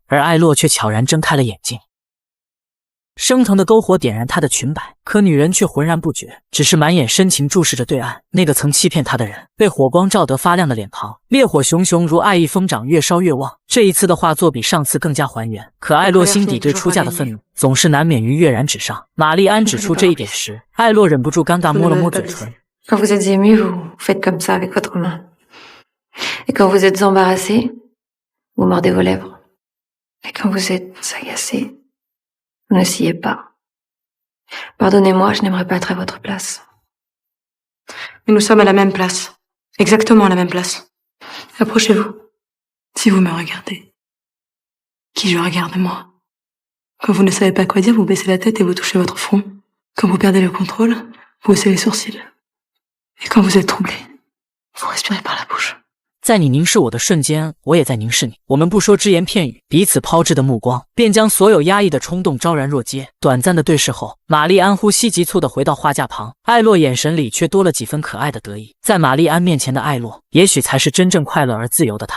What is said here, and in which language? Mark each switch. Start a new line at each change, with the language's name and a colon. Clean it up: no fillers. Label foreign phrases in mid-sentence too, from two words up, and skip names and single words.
Chinese: 而艾洛却悄然睁开了眼睛。升腾的篝火点燃她的裙摆，可女人却浑然不觉，只是满眼深情注视着对岸那个曾欺骗她的人。被火光照得发亮的脸庞，烈火熊熊如爱意疯长，越烧越旺。这一次的画作比上次更加还原，可艾洛心底对出嫁的愤怒总是难免于跃然纸上。玛丽安指出这一点时，艾洛忍不住尴尬摸了摸嘴唇。
French: Quand vous êtes ému, vous faites comme ça avec votre main. Et quand vous êtes embarrassé, vous mordez vos lèvres. Et quand vous êtes agacé, vous ne sciez pas. Pardonnez-moi, je n'aimerais pas être à votre place. Mais nous sommes à la même place. Exactement à la même place. Approchez-vous. Si vous me regardez. Qui je regarde, moi? Quand vous ne savez pas quoi dire, vous baissez la tête et vous touchez votre front. Quand vous perdez le contrôle, vous haussez les sourcils. Et quand vous êtes troublé, vous respirez par la bouche.
Chinese: 在你凝视我的瞬间，我也在凝视你。我们不说只言片语，彼此抛掷的目光便将所有压抑的冲动昭然若揭。短暂的对视后，玛丽安呼吸急促地回到画架旁，艾洛眼神里却多了几分可爱的得意。在玛丽安面前的艾洛，也许才是真正快乐而自由的他。